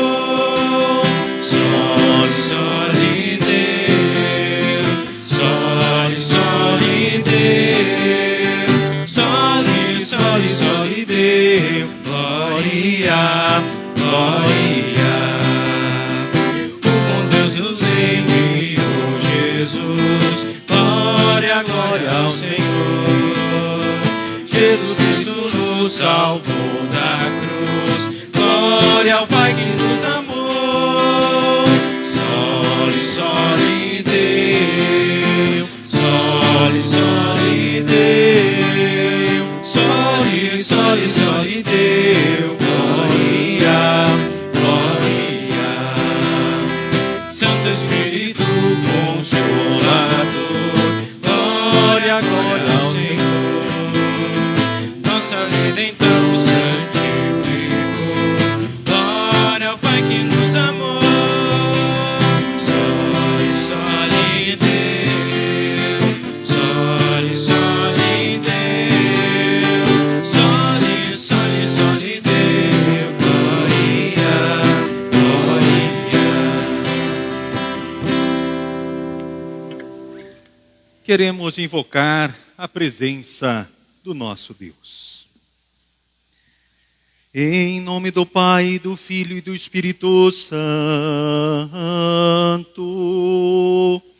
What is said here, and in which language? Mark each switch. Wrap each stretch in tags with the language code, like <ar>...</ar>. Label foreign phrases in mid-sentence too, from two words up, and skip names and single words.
<pt>Glória, o bom Deus nos enviou Jesus, glória, glória ao Senhor, Jesus Cristo nos salvou da cruz, glória ao Pai que nos amou,</pt> <la>Soli, Soli Deo, Soli, Soli Deo, Soli, Soli, Soli Deo,</la> <pt>Santo Espírito Consolador, glória, glória ao Senhor, nossa vida então santificou, glória ao Pai que nos amou,</pt> <la>Soli, Soli Deo, Soli, Soli Deo, Soli, Soli, Soli Deo,</la> <pt>glória, glória. Queremos invocar a presença do nosso Deus. Em nome do Pai, do Filho e do Espírito Santo.</pt>